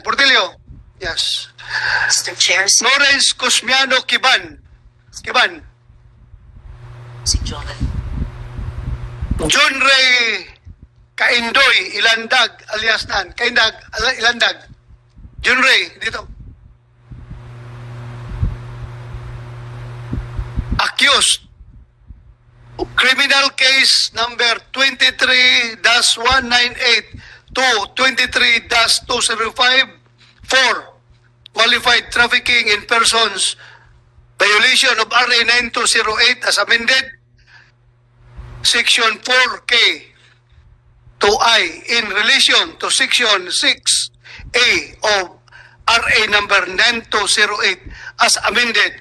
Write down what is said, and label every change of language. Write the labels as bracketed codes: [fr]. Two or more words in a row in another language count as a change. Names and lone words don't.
[en] Portillo. Yes. Mr. Chair, Lawrence Cosmiano Kiban. Kiban. si Jonathan. John Ray Kaindoy Ilandag alias Nan. Kaindag Ilandag. John Ray dito. Accused. Criminal case number 23-198 to 23-275 for qualified trafficking in persons, violation of RA 9208 as amended, Section 4K, 2I in relation to Section 6A of RA number 9208 as amended.